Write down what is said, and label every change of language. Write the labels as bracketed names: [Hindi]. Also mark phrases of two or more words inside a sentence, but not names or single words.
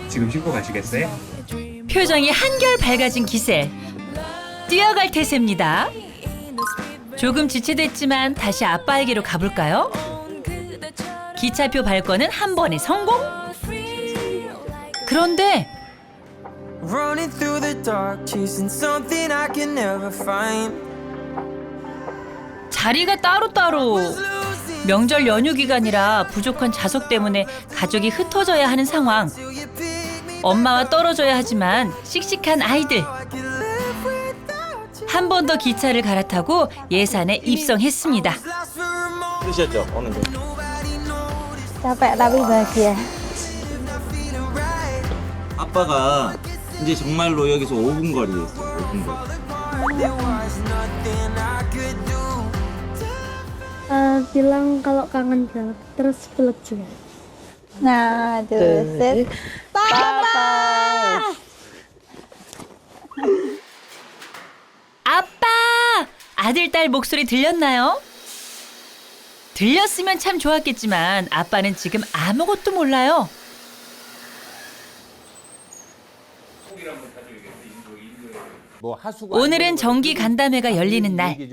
[Korean] 지금 신고 가시겠어요? 표정이 한결 밝아진 기세. 뛰어갈 태세입니다. 조금 지체됐지만 다시 아빠에게로 가볼까요? 기차표 발권은 한 번에 성공? 그런데 [English] Running through the dark, chasing something I can never find. [Korean] 자리가 따로따로. 명절 연휴 기간이라 부족한 좌석 때문에 가족이 흩어져야 하는 상황. 엄마와 떨어져야 하지만 씩씩한 아이들. 한 번 더 기차를 갈아타고 예산에 입성했습니다. 드셨죠? 오는데. [Indonesian] Capek tapi bahagia. [Korean] 아빠가 이제 정말로 여기서 5분 거리였어요. 5분 거리. [Indonesian] Bilang kalau kangen banget, terus peluk juga. Nah, terus Papa. [Korean] 아빠! 아들, 딸 목소리 들렸나요? 들렸으면 참 좋았겠지만 아빠는 지금 아무것도 몰라요. 오늘은 정기 간담회가 열리는 날.